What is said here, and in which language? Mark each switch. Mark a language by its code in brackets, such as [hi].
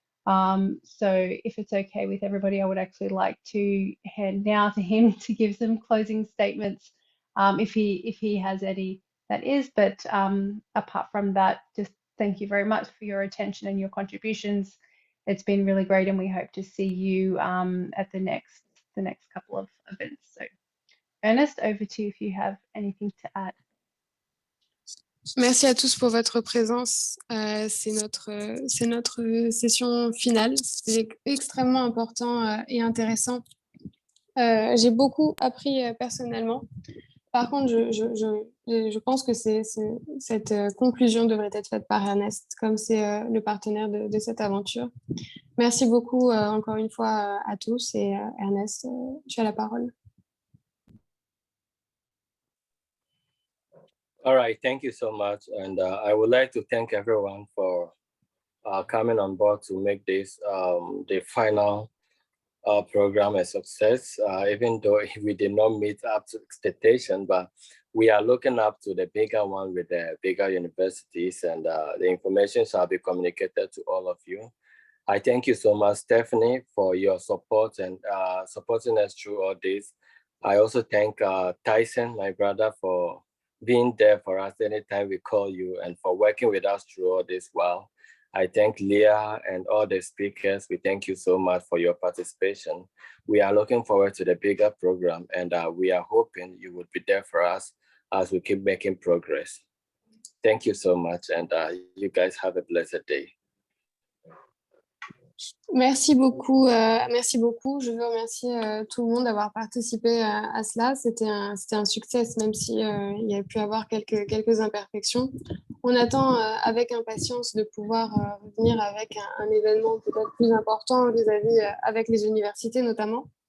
[en] So if it's okay with everybody, I would actually like to hand now to him to give some closing statements, if he has any, that is. But apart from that, just thank you very much for your attention and your contributions. It's been really great, and we hope to see you at the next couple of events. So Ernest, over to you if you have anything to add. [fr] Merci à tous pour votre présence. C'est notre session finale. C'est extrêmement important et intéressant. J'ai beaucoup appris personnellement. Par contre, je pense que cette conclusion devrait être faite par Ernest, comme c'est le partenaire de cette aventure. Merci beaucoup encore une fois à tous, et Ernest, tu as la parole. [en] All right, thank you so much. And I would like to thank everyone for coming on board to make this the final program a success, even though we did not meet up to expectation, but we are looking up to the bigger one with the bigger universities, and the information shall be communicated to all of you. I thank you so much, Stephanie, for your support and supporting us through all this. I also thank Tyson, my brother, for being there for us anytime we call you and for working with us through all this well. I thank Leah and all the speakers. We thank you so much for your participation. We are looking forward to the bigger program, and we are hoping you will be there for us as we keep making progress. Thank you so much, and you guys have a blessed day. [fr] Merci beaucoup, merci beaucoup. Je veux remercier tout le monde d'avoir participé à cela. C'était un succès, même si il y a pu avoir quelques imperfections. On attend avec impatience de pouvoir revenir avec un événement peut-être plus important vis-à-vis avec les universités notamment.